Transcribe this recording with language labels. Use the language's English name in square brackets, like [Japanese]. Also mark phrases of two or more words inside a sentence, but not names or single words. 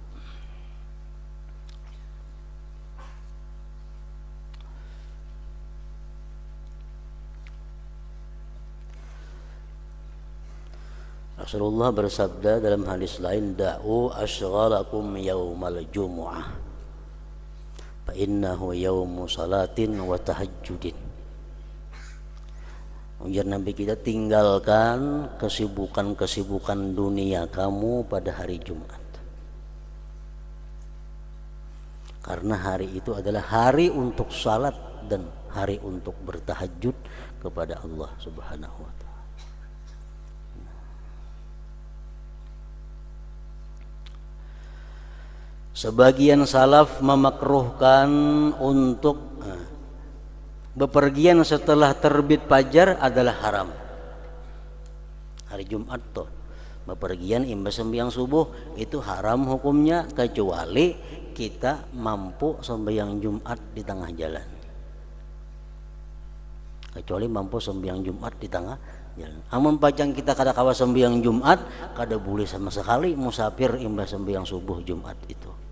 [Indonesian] Rasulullah bersabda dalam hadis lain, [Arabic] دعوا أشغالكم يوم الجمعة فإنه يوم صلاة وتهجد. [Indonesian] Ujar Nabi kita, tinggalkan kesibukan-kesibukan dunia kamu pada hari Jumat, karena hari itu adalah hari untuk salat dan hari untuk bertahajud kepada Allah [Arabic] سبحانه وتعالى. [Indonesian] Sebagian salaf memakruhkan untuk bepergian setelah terbit fajar adalah haram. Hari Jumat tuh bepergian imbas sembahyang subuh itu haram hukumnya, kecuali kita mampu sembahyang Jumat di tengah jalan. Kecuali mampu sembahyang Jumat di tengah jalan. [Banjar] Amun pacang kita kada kawa sembahyang Jumat, kada boleh sama sekali musafir imbas sembahyang subuh Jumat itu.